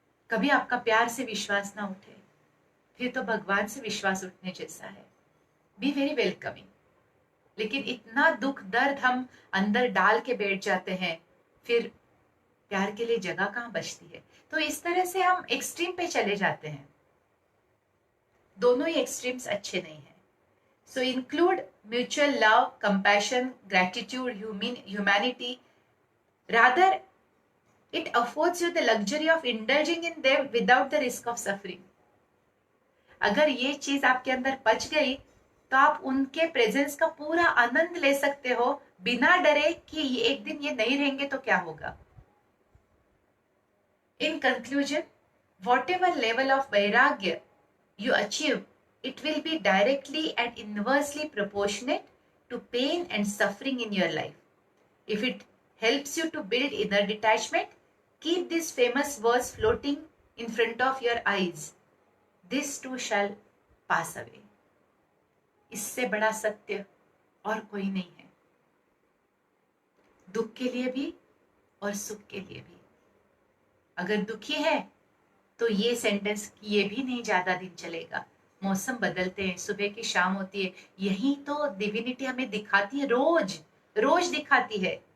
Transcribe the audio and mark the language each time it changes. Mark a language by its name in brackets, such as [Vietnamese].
[Hindi] कभी आपका प्यार से विश्वास ना उठे, फिर तो भगवान से विश्वास उठने जैसा है। [English] Be very welcoming. [Hindi] लेकिन इतना दुख दर्द हम अंदर डाल के बैठ जाते हैं, फिर प्यार के लिए जगह कहाँ बचती है? तो इस तरह से हम एक्सट्रीम पे चले जाते हैं। दोनों ही एक्सट्रीम्स अच्छे नहीं है। [English] So include mutual love, compassion, gratitude, humanity, rather it affords you the luxury of indulging in them without the risk of suffering. अगर ये चीज आपके अंदर पच गई तो आप उनके प्रेजेंस का पूरा आनंद ले सकते हो बिना डरे कि एक दिन ये नहीं रहेंगे तो क्या होगा। In conclusion, whatever level of vairagya you achieve, it will be directly and inversely proportionate to pain and suffering in your life. If it helps you to build inner detachment, keep this famous verse floating in front of your eyes. This too shall pass away. [Hindi] इससे बड़ा सत्य और कोई नहीं है, दुख के लिए भी और सुख के लिए भी. अगर दुखी है तो ये सेंटेंस ये भी नहीं ज्यादा दिन चलेगा. मौसम बदलते हैं, सुबह की शाम होती है, यही तो डिविनिटी हमें दिखाती है, रोज रोज दिखाती है.